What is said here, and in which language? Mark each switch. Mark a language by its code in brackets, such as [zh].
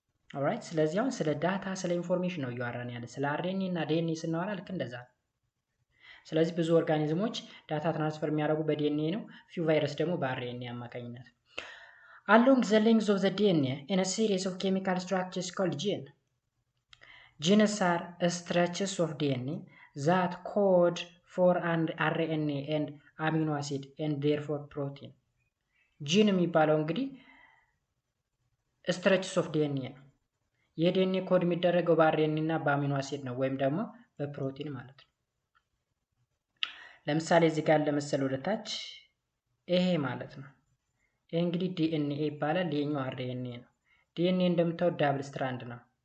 [am] ኦልራይት። ስለዚህ አሁን ስለ ዳታ ስለ ኢንፎርሜሽን ነው እያወራን ያለ። ስለ አርኤንኤ እና ዲኤንኤ ስናወራ ልክ እንደዛ ነው። ስለዚህ ብዙ ኦርጋኒዝሞች ዳታ ትራንስፈር የሚያደርጉ በዲኤንኤ ነው። ፊው ቫይረስ ደግሞ በአርኤንኤ አማካኝነት። [en] Along the length of the DNA in a series of chemical structures called gene. Genes are stretches of DNA that code for an RNA and amino acid and therefore protein. [am] Gene የሚባለው እንግዲህ [en] stretches of DNA [am] ነው። የዲኤንኤ ኮድ የሚደረገው በአርኤንኤ እና በአሚኖ አሲድ ነው ወይም ደግሞ በፕሮቲን ማለት ነው። ለምሳሌ እዚህ ጋር ለመሰለ ወደታች ይሄ ማለት ነው። ይሄ እንግዲህ ዲኤንኤ ይባላል። ይሄኛው አርኤንኤ ነው። ዲኤንኤ እንደምታዩት ዳብል ስትራንድ ነው።